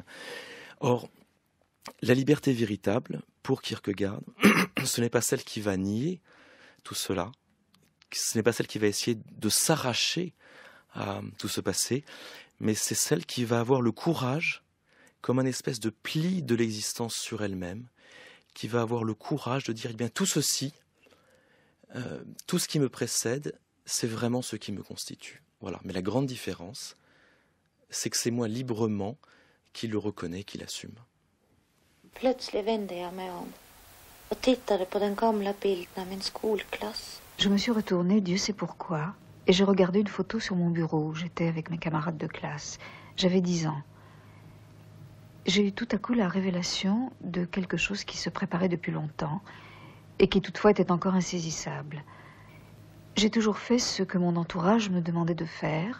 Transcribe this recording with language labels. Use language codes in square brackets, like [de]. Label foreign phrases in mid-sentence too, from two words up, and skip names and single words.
[fr] Or, la liberté véritable, pour Kierkegaard, ce n'est pas celle qui va nier tout cela, ce n'est pas celle qui va essayer de s'arracher à tout ce passé, mais c'est celle qui va avoir le courage, comme un espèce de pli de l'existence sur elle-même, qui va avoir le courage de dire, eh bien, tout ceci, tout ce qui me précède, c'est vraiment ce qui me constitue. Voilà. Mais la grande différence, c'est que c'est moi librement qui le reconnais, qui l'assume. [sv] Plötsligt vände jag mig om och tittade på den gamla bilden av min skolklass. [fr] Je me suis retournée, Dieu sait pourquoi, et j'ai regardé une photo sur mon bureau où j'étais avec mes camarades de classe. J'avais 10 ans. J'ai eu tout à coup la révélation de quelque chose qui se préparait depuis longtemps et qui toutefois était encore insaisissable. J'ai toujours fait ce que mon entourage me demandait de faire.